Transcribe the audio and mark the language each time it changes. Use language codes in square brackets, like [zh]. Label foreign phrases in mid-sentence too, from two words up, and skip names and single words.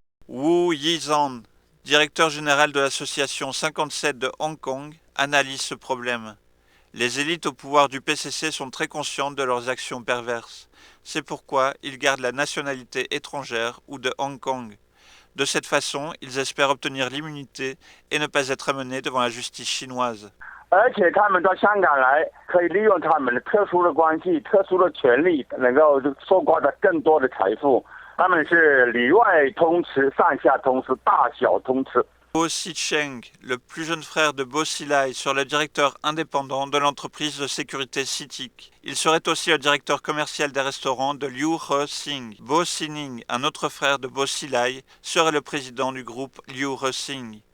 [fr] Wu Yizhan, directeur général de l'association 57 de Hong Kong, analyse ce problème. Les élites au pouvoir du PCC sont très conscientes de leurs actions perverses. C'est pourquoi ils gardent la nationalité étrangère ou de Hong Kong. De cette façon, ils espèrent obtenir l'immunité et ne pas être amenés devant la justice chinoise. [zh] 而且他们到香港来，可以利用他们的特殊的关系、特殊的权利，能够收刮到更多的财富。他们是里外通吃、上下通吃、大小通吃。 [fr] Bo Xicheng, le plus jeune frère de Bo Xilai, serait le directeur indépendant de l'entreprise de sécurité CITIC. Il serait aussi le directeur commercial des restaurants de Liu Hexing. Bo Xining, un autre frère de Bo Xilai, serait le président du groupe Liu Hexing.